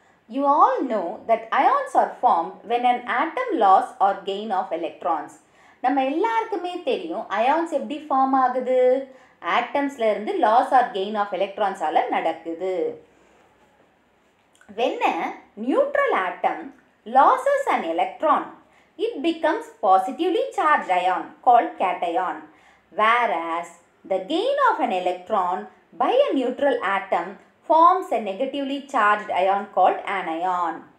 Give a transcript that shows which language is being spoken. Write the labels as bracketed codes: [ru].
[en] You all know that ions are formed when an atom loss or gain of electrons. [ta] நம்ம எல்லாருக்குமே தெரியும் ions எப்படி form ஆகுது. ஆட்டம்ஸ்ல இருந்து லாஸ் ஆர் கெயின் ஆஃப் எலக்ட்ரான்ஸால நடக்குது. [en] When a neutral atom loses an electron, it becomes positively charged ion called cation, whereas the gain of an electron by a neutral atom forms a negatively charged ion called anion.